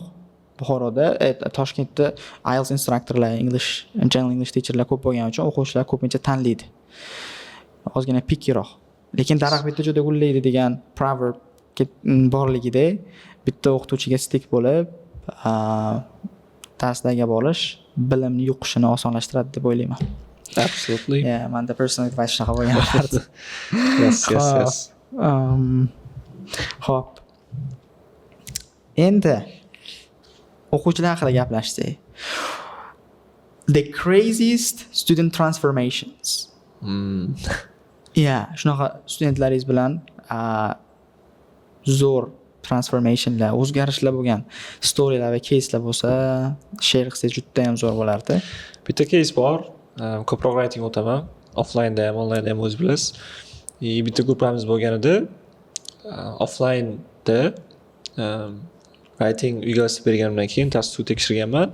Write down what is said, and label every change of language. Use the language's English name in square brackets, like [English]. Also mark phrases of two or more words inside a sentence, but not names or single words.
[Uzbek] Buxoroda, Toshkentda IELTS instruktorlar, [English] general English teacherlar [Uzbek] ko'p bo'lgani uchun o'quvchilar ko'pincha tanlaydi. Ozgina pikkiroq. Lekin daraxt bitta joyda gullaydi degan proverb borligida bitta o'qituvchiga stick bo'lib, darslarga borish bilimni yuqishini osonlashtiradi deb o'ylayman. [English] Absolutely. [Uzbek] Manda [English] personal advice [Uzbek] shunaqa bo'lgan bo'lardi. [English] Yes. [Uzbek] Xo'p. Endi o'quvchilar haqida gaplashsak. [English] The craziest student transformations. [Uzbek] Shunaqa studentlaringiz bilan zo'r transformationlar, o'zgarishlar bo'lgan storylar va caselar bo'lsa, share qilsangiz juda ham zo'r bo'lardi. Bitta case bor. Ko'proq writing o'taman. Offline'da ham, online'da ham o'z bilasiz. Bitta guruhimiz bo'lganida offline'da writing uyga berganimdan keyin test tekshirganman.